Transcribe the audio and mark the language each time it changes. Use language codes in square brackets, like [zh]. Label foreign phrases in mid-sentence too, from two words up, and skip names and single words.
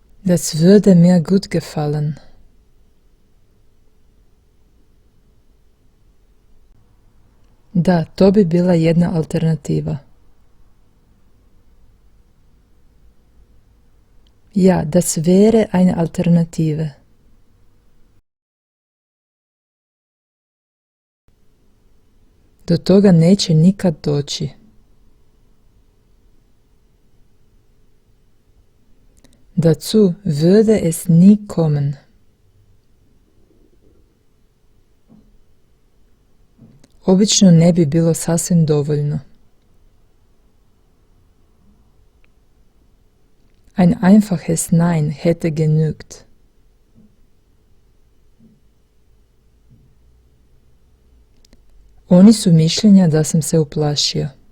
[de] Das würde mir gut gefallen. [hr] Da, to bi bila jedna alternativa. [de] Ja, das wäre eine Alternative. [hr] Do toga neće nikad doći. [de] Dazu würde es nie kommen. [hr] Obično ne bi bilo sasvim dovoljno. [de] Ein einfaches Nein hätte genügt. [hr] Oni su mišljenja da sam se uplašio.